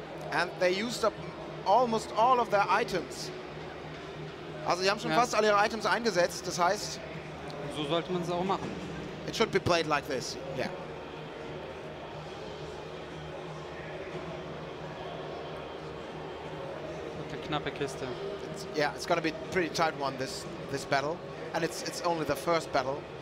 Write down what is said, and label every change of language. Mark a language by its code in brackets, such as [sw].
[en] And they used up almost all of their items. [de] Also sie haben schon fast alle ihre Items eingesetzt, das heißt, so sollte man es auch machen. [en] It should be played like this, yeah. [de] Eine knappe Kiste. [en] It's going to be a pretty tight one, this battle, and it's only the first battle.